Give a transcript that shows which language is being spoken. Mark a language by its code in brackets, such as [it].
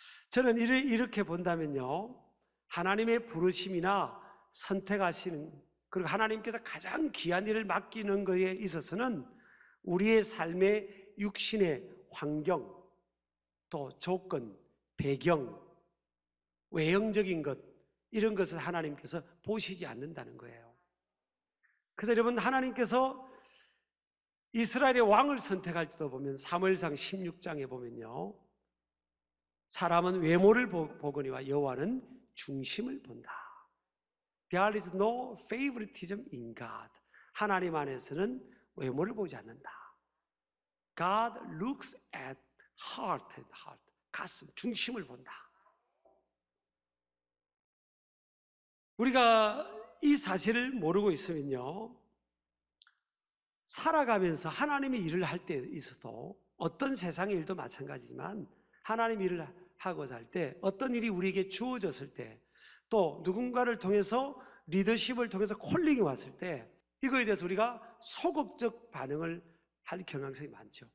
[ko] 저는 이렇게 본다면요, 하나님의 부르심이나 선택하시는, 그리고 하나님께서 가장 귀한 일을 맡기는 것에 있어서는 우리의 삶의 육신의 환경, 또 조건, 배경, 외형적인 것, 이런 것을 하나님께서 보시지 않는다는 거예요. 그래서 여러분, 하나님께서 이스라엘의 왕을 선택할 때도 보면 사무엘상 16장에 보면요, 사람은 외모를 보거니와 여호와는 중심을 본다. [en] There is no favoritism in God. [ko] 하나님 안에서는 외모를 보지 않는다. [en] God looks at heart and heart. [ko] 가슴, 중심을 본다. 우리가 이 사실을 모르고 있으면요, 살아가면서 하나님의 일을 할 때 있어도, 어떤 세상의 일도 마찬가지지만 하나님의 일을 하고자 할 때, 어떤 일이 우리에게 주어졌을 때, 또 누군가를 통해서, 리더십을 통해서 콜링이 왔을 때, 이거에 대해서 우리가 소극적 반응을 할 경향성이 많죠.